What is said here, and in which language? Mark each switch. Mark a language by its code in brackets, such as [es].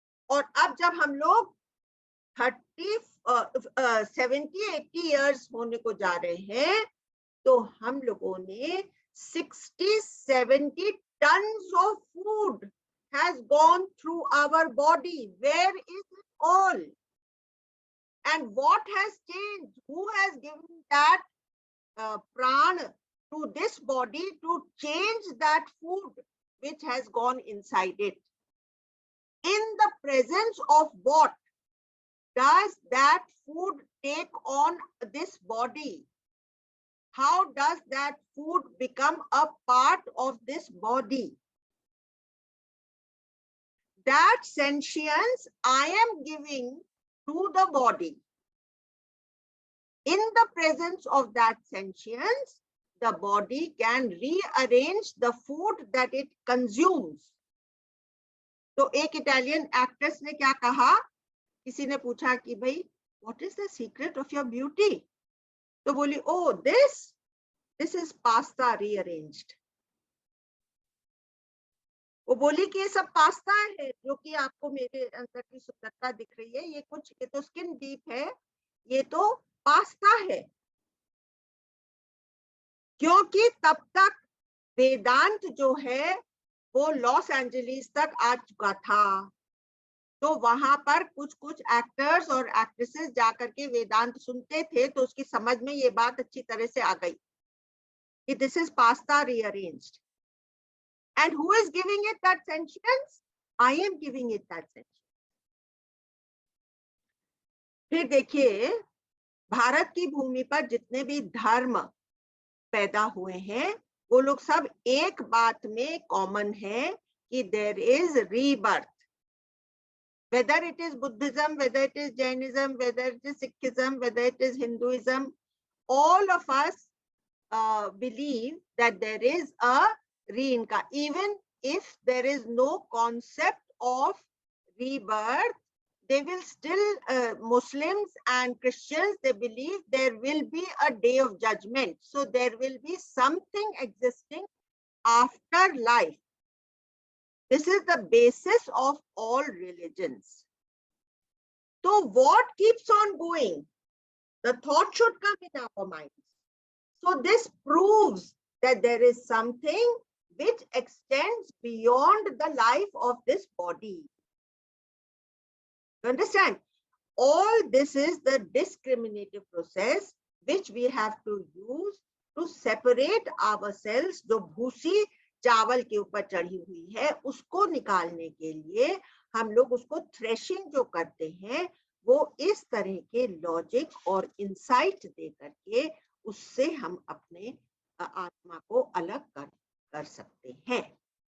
[hi] और अब जब हम लोग 70-80 इयर्स होने को जा रहे हैं, तो हम लोगों ने [en] 60-70 tons of food has gone through our body. Where is it all? And what has changed? Who has given that prana to this body to change that food which has gone inside it? In the presence of what does that food take on this body? How does that food become a part of this body? That sentience I am giving to the body. In the presence of that sentience, the body can rearrange the food that it consumes. [hi] तो एक Italian actress ने क्या कहा, किसी ने पूछा कि भाई [en] what is the secret of your beauty? [hi] तो बोली, [en] oh this is pasta rearranged. [hi] वो बोली कि ये सब पास्ता है जो कि आपको मेरे अंदर की सुंदरता दिख रही है, ये कुछ, ये तो स्किन डीप है, ये तो पास्ता है। क्योंकि तब तक वेदांत जो है वो लॉस एंजलिस तक आ चुका था, तो वहां पर कुछ एक्टर्स और एक्ट्रेसेस जाकर के वेदांत सुनते थे, तो उसकी समझ में ये बात अच्छी तरह से आ गई कि [en] This is pasta rearranged. And who is giving it that sentience? I am giving it that sentience. [hi] फिर देखिए, भारत की भूमि पर जितने भी धर्म पैदा हुए हैं, वो लोग सब एक बात में कॉमन है कि [en] there is rebirth. Whether it is Buddhism, whether it is Jainism, whether it is Sikhism, whether it is Hinduism, all of us believe that there is a reincarnation. Even if there is no concept of rebirth, they will still, Muslims and Christians, they believe there will be a day of judgment. So there will be something existing after life. This is the basis of all religions. So what keeps on going? The thought should come in our minds. So this proves that there is something which extends beyond the life of this body. You understand? All this is the discriminative process which we have to use to separate ourselves. [hi] जो भूसी चावल के ऊपर चढ़ी हुई है उसको निकालने के लिए हम लोग उसको थ्रेशिंग जो करते हैं, वो इस तरह के लॉजिक और इंसाइट दे करके उससे हम अपने आत्मा को अलग कर सकते हैं।